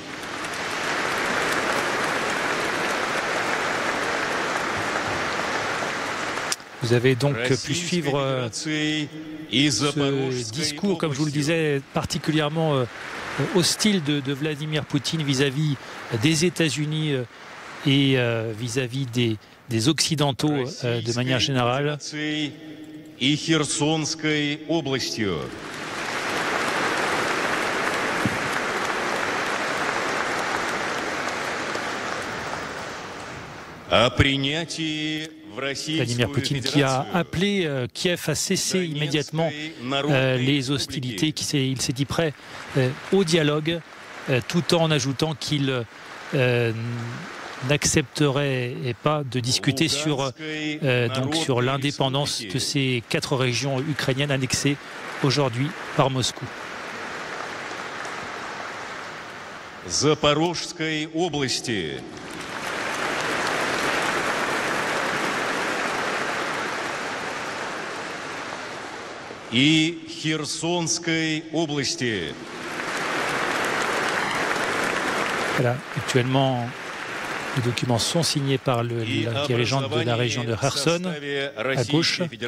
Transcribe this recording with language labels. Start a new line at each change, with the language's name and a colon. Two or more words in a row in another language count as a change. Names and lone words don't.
French: Vous avez donc pu suivre ce discours, comme je vous le disais, particulièrement hostile de Vladimir Poutine vis-à-vis des États-Unis et vis-à-vis des Occidentaux de manière générale.
Russian: И Херсонской областью.
French: Vladimir Poutine qui a appelé Kiev à cesser immédiatement les hostilités, il s'est dit prêt au dialogue, tout en ajoutant qu'il n'accepterait pas de discuter sur l'indépendance de ces 4 régions ukrainiennes annexées aujourd'hui par Moscou.
Russian: Запорожской области. И Херсонской области.
French: Voilà, actuellement, les documents sont signés par la dirigeante de la région de Kherson, à gauche.